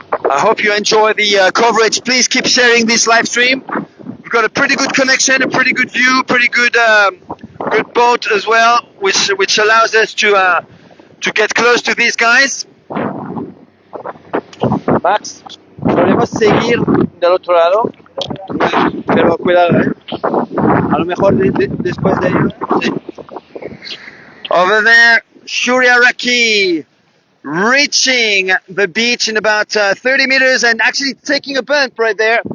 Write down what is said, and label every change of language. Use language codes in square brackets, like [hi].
[en] I hope you enjoy the coverage. Please keep sharing this live stream. We've got a pretty good connection, a pretty good view, pretty good good boat as well, which allows us to get close to these guys. [es] Max, podemos seguir del otro lado, pero cuidado, a lo mejor después de ello. Sí. [en] Over there, Shuri Araki reaching the beach in about 30 meters and actually taking a bump right there.